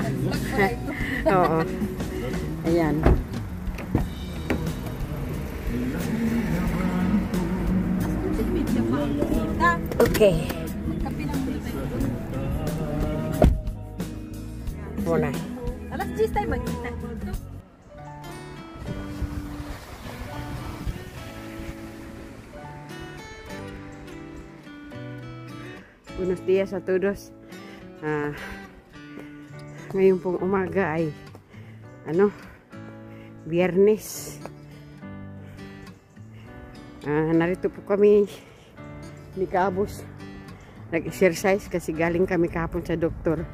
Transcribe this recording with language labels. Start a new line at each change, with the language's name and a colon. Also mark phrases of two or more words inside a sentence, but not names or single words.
Filipino: Oo. Ayan. Okay. Muna. Alas 10 tayo magkita.
Spanish: Buenos dias a todos.
Filipino: Ngayon pong umaga ay Biyernes. Narito po kami ni Kabos. Nag-exercise kasi galing kami kahapon sa doktor.